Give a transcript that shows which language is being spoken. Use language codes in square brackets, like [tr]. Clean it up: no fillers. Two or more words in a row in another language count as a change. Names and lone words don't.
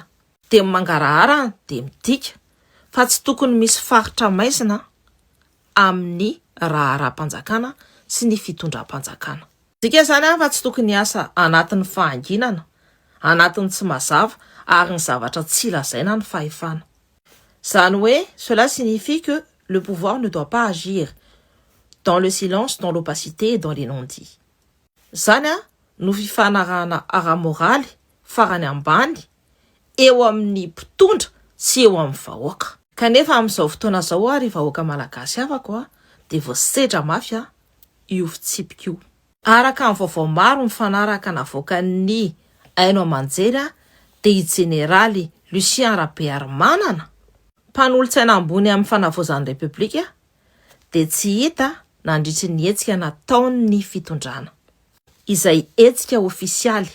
[mg] Dia mangarahara dia midika fa tsy tokony misy faritra maizina amin'ny raharam-panjakana sy ny fitondram-panjakana. Dika izany fa tsy tokony asa anatin'ny fahanginana, anatin'ny tsy mazava ary ny zavatra tsy lazaina ny fahefana. Zany hoe, [fr] cela signifie que le pouvoir ne doit pas agir dans le silence, dans l'opacité et dans les non-dits. [mg] Zany no fifanarahana ara-moraly farany ambany eo amin'ny mpitondra sy eo amin'ny vahoaka. Kanefa amin'izao fotoana izao ary vahoaka malagasy avako dia voasedra mafy io fitsipika io. Araka amin'ny vaovao maro mifanaraka navoaka ny Haino Amanjery dia i Jeneraly Lucien Rabearmanana, mpanolontsaina ambony amin'ny fanavozan'ny Repoblika, dia tsy hita nandritry ny hetsika nataony fitondrana, izay hetsika ofisialy.